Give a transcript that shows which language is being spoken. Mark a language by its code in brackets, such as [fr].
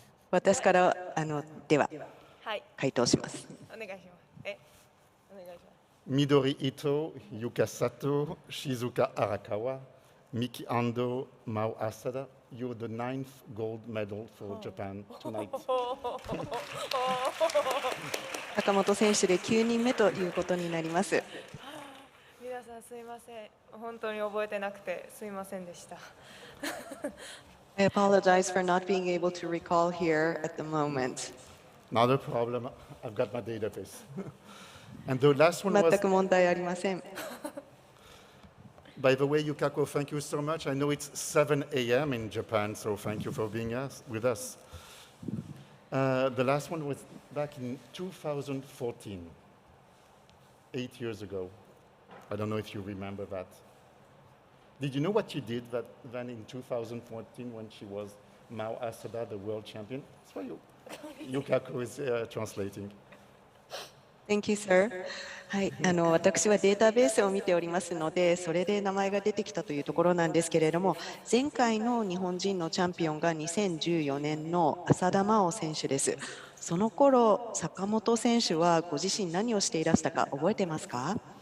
[ja] 私からでははい。回答します。お願願いします。お願いします。 [en] Midori Ito, Yuka Sato, Shizuka Arakawa, Miki Ando, Mao Asada. You're the 9th gold medal for Japan tonight. [ja] 坂本選手で9人目ということになります。皆さんすいません。本当に覚えてなくてすいませんでした。 [en] I apologize for not being able to recall here at the moment. Not a problem. I've got my database. And the last one was, [ja] 全く問題ありません。 [en] by the way, Yukako, thank you so much. I know it's 7 a.m. in Japan, so thank you for being with us. The last one was back in 2014, 8 years ago. I don't know if you remember that. Did you know what you did then in 2014 when she was Mao Asada, the world champion? That's why Yukako is translating. Thank you, sir. [ja] はい、私はデータベースを見ておりますので、それで名前が出てきたというところなんですけれども、前回の日本人のチャンピオンが2014年の浅田真央選手です。その頃、坂本選手はご自身何をしていらしたか覚えてますか